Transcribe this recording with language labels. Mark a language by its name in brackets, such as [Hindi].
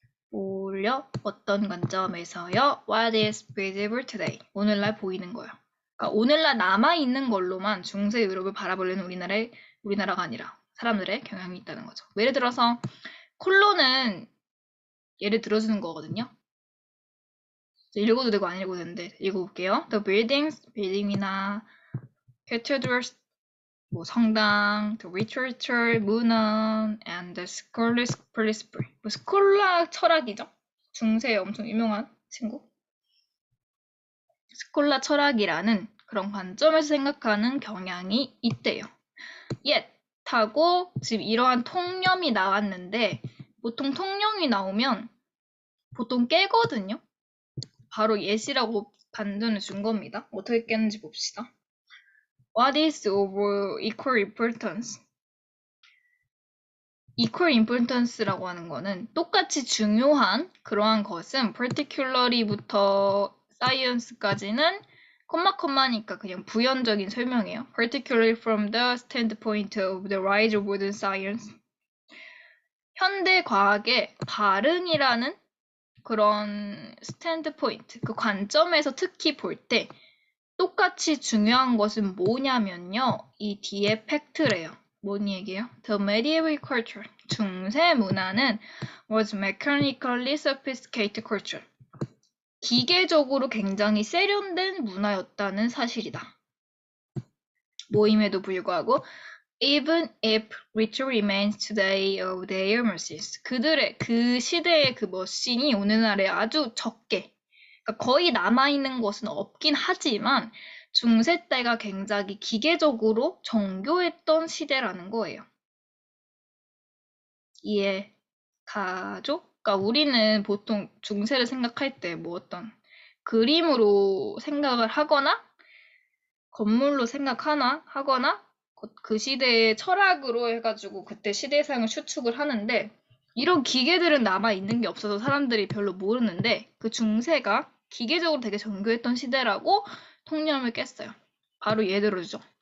[Korean] 뭘요? 어떤 관점에서요? [English] What is visible today? [Korean] 오늘날 보이는 거요. 그러니까 오늘날 남아있는 걸로만 중세 유럽을 바라보려는 우리나라가 아니라 사람들의 경향이 있다는 거죠. 예를 들어서 콜론은 예를 들어주는 거거든요. 읽어도 되고 안 읽어도 되는데 읽어볼게요. [English] The buildings, [Korean] 빌딩이나 [English] cathedrals, [Korean] 뭐 성당, [English] the literature, [Korean] 문헌, [English] and the scholastic philosophy. [Korean] 뭐 스콜라 철학이죠. 중세에 엄청 유명한 친구. 스콜라 철학이라는 그런 관점에서 생각하는 경향이 있대요. Yet 하고 지금 이러한 통념이 나왔는데 보통 통념이 나오면 보통 깨거든요. 바로 예시라고 반전을 준 겁니다. 어떻게 깼는지 봅시다. [English] What is of equal importance? equal importance라고 [Korean] 하는 거는 똑같이 중요한 그러한 것은 particularly부터 science까지는 콤마니까 그냥 부연적인 설명이에요. [English] Particularly from the standpoint of the rise of modern science. [Korean] 현대 과학의 발흥이라는 그런 스탠드 포인트, 그 관점에서 특히 볼 때 똑같이 중요한 것은 뭐냐면요. 이 뒤에 팩트래요. 뭔 얘기예요? [English] The medieval culture, [Korean] 중세 문화는 [English] was mechanically sophisticated culture. [Korean] 기계적으로 굉장히 세련된 문화였다는 사실이다. 모임에도 불구하고 [English] even if rich remains today of their machines. [Korean] 그들의 그 시대의 그 머신이 오늘날에 아주 적게, 그러니까 거의 남아있는 것은 없긴 하지만 중세 때가 굉장히 기계적으로 정교했던 시대라는 거예요. 이해가죠? 그러니까 우리는 보통 중세를 생각할 때 뭐 어떤 그림으로 생각을 하거나 건물로 하거나 그 시대의 철학으로 해가지고 그때 시대상을 추측을 하는데 이런 기계들은 남아있는 게 없어서 사람들이 별로 모르는데 그 중세가 기계적으로 되게 정교했던 시대라고 통념을 깼어요. 바로 예를 들어주죠.